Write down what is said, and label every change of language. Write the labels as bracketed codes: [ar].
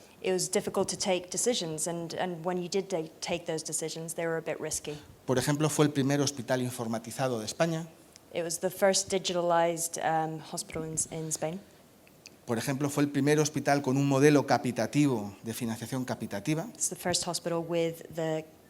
[en] It was difficult to take decisions, and when you did take those decisions, they were a bit risky. [es] Por ejemplo, fue el primer hospital informatizado de España. [en] It was the first digitalized hospital in Spain. [es] Por ejemplo, fue el primer hospital con un modelo capitativo, de financiación capitativa. [en] It's the first hospital with the